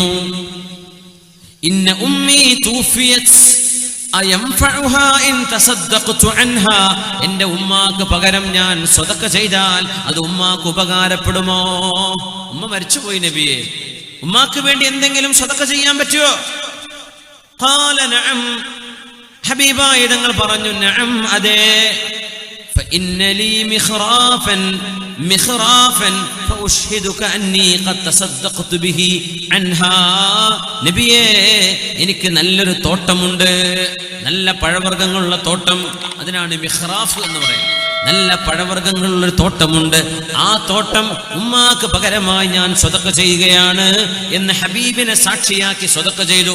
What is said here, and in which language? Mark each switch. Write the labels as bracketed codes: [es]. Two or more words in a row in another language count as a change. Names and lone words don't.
[ar] إن أمي توفيت أينفعها إن تصدقت عنها. [ml] എന്റെ ഉമ്മാക്ക് പകരം ഞാൻ സ്വതക്ക ചെയ്താൽ അത് ഉമ്മാക്ക് ഉപകാരപ്പെടുമോ? ഉമ്മ മരിച്ചുപോയി നബിയെ, ഉമ്മാക്ക് വേണ്ടി എന്തെങ്കിലും സ്വതക്ക ചെയ്യാൻ പറ്റുമോ? [ar] قال نعم. [ml] ഹബീബായ തങ്ങൾ പറഞ്ഞു, നഅം, അതെ. [ar] فإن لي مخرافا فأشهدك أني قد تصدقت به عنها. [ml] നബിയേ, എനിക്ക് നല്ലൊരു തോട്ടമുണ്ട്, നല്ല പഴവർഗ്ഗങ്ങളുള്ള തോട്ടം. അതിനാണ് മിഹ്റാഫ് എന്ന് പറയുന്നത്. നല്ല പഴവർഗ്ഗങ്ങളുള്ളൊരു തോട്ടമുണ്ട്. ആ തോട്ടം ഉമ്മാക്ക് പകരമായി ഞാൻ സ്വതക്ക ചെയ്യുകയാണ് എന്ന് ഹബീബിനെ സാക്ഷിയാക്കി സ്വതക്ക ചെയ്തു.